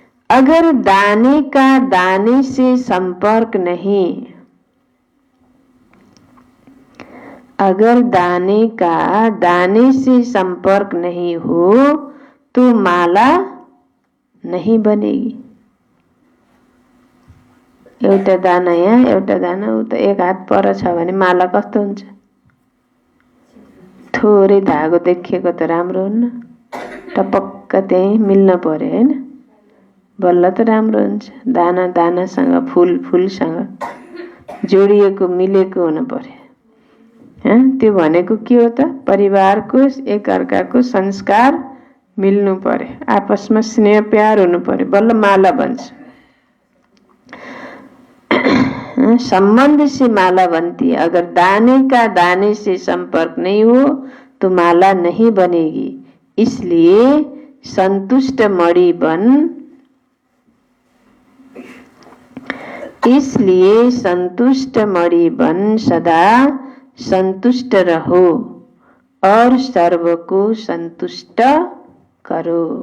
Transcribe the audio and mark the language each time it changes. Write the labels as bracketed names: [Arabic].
[Hindi] अगर दाने का दाने से संपर्क नहीं, अगर दाने का दाने से संपर्क नहीं हो तो माला नहीं बनेगी। [Nepali] एउटा दाना यहाँ, एउटा दाना उता, एक हात पर छ भने माला कस्तो हुन्छ? थोरै धागो देखिएको त राम्रो हुन्न? टपक्क त्यही मिल्न पर्यो हैन? बल्ल त राम्रो हुन्छ। दाना दानासँग फूल फूलसँग जोडिएको मिलेको हुन पर्यो। त्यो भनेको के हो त? परिवारको एक अर्काको संस्कार मिल्नु पर्यो, आपसमा स्नेह प्यार हुनु पर्यो, बल्ल माला बन्छ। [Hindi] संबंध से माला बनती है। अगर दाने का दाने से संपर्क नहीं हो तो माला नहीं बनेगी। इसलिए संतुष्ट मणि बन, इसलिए संतुष्ट मणि बन, सदा संतुष्ट रहो और सर्व को संतुष्ट करो।